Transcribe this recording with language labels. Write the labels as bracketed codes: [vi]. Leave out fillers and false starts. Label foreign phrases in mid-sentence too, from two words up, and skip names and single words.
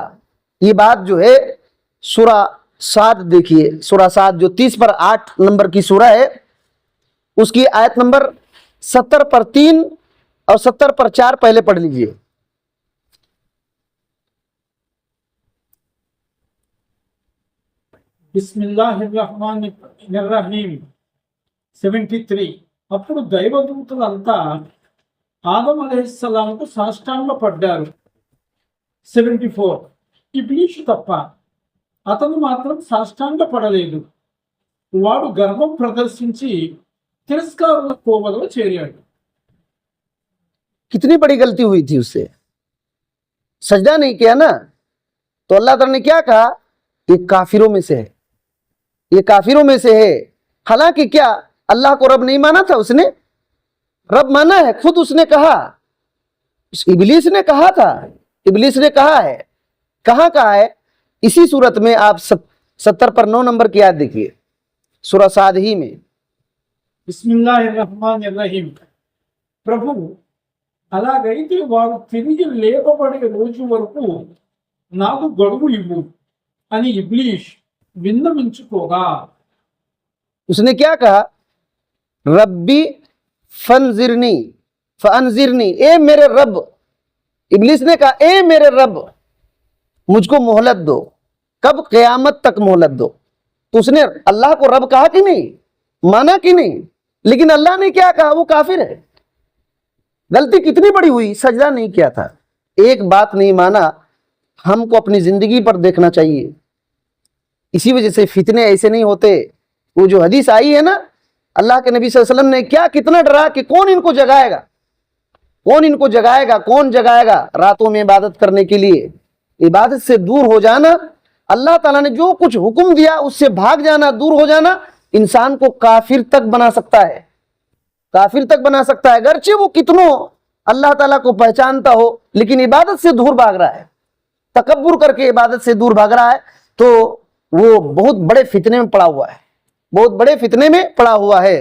[ur] یہ بات جو ہے سورہ صاد دیکھیے، سورہ صاد جو 30 پر 8 نمبر کی سورہ ہے، اس کی آیت نمبر 70 پر 3 اور 70 پر 4 پہلے پڑھ لیجئے۔ [ar] بسم اللہ الرحمن الرحیم [te] 73 అప్పుడు దైవదూతలంతా ఆదం అలైహిస్సలాంకు సాష్టాంగపడ్డారు 74 ఇబ్లీషు తప్ప అతను మాత్రం సాష్టాంగపడలేదు వాడు గర్వం ప్రదర్శించి తిరస్కారుల కోవలో చేరాడు [ur] کتنی بڑی غلطی ہوئی تھی اس سے، سجدہ نہیں کیا نا، تو اللہ تعالیٰ نے کیا کہا؟ یہ کافروں میں سے ہے، یہ کافروں میں سے ہے۔ حالانکہ کیا اللہ کو رب نہیں مانا تھا، اس نے رب مانا ہے، خود اس نے کہا، ابلیس نے کہا تھا، ابلیس نے کہا ہے، کہاں کہا ہے؟ اسی صورت میں آپ 70 پر 9 نمبر کی آیت دیکھیے، سورہ صاد ہی میں۔ [ar] بسم اللہ الرحمن الرحیم [te] ప్రభు అలాగైతే వారు తిరిగి లేపబడే రోజు వరకు నాకు గడువు ఇవ్వు అని ఇబ్లీష్ విన్నవించుకోగా [ur] اس نے کیا کہا؟ [ar] ربی فانظرنی فانظرنی، [ur] اے میرے رب، ابلیس نے کہا اے میرے رب مجھ کو مہلت دو، کب؟ قیامت تک مہلت دو۔ تو اس نے اللہ کو رب کہا کہ نہیں، مانا کہ نہیں؟ لیکن اللہ نے کیا کہا؟ وہ کافر ہے۔ غلطی کتنی بڑی ہوئی، سجدہ نہیں کیا تھا، ایک بات نہیں مانا۔ ہم کو اپنی زندگی پر دیکھنا چاہیے، اسی وجہ سے فتنے ایسے نہیں ہوتے۔ وہ جو حدیث آئی ہے نا، اللہ کے نبی [ar] صلی اللہ علیہ وسلم [ur] نے کیا کتنا ڈرا کہ کون ان کو جگائے گا، کون ان کو جگائے گا، کون جگائے گا راتوں میں عبادت کرنے کے لیے. عبادت سے دور ہو جانا، اللہ تعالیٰ نے جو کچھ حکم دیا اس سے بھاگ جانا، دور ہو جانا، انسان کو کافر تک بنا سکتا ہے، کافر تک بنا سکتا ہے. اگرچہ وہ کتنوں اللہ تعالیٰ کو پہچانتا ہو، لیکن عبادت سے دور بھاگ رہا ہے، تکبر کر کے عبادت سے دور بھاگ رہا ہے، تو وہ بہت بڑے فتنے میں پڑا ہوا ہے، بہت بڑے فتنے میں پڑا ہوا ہے.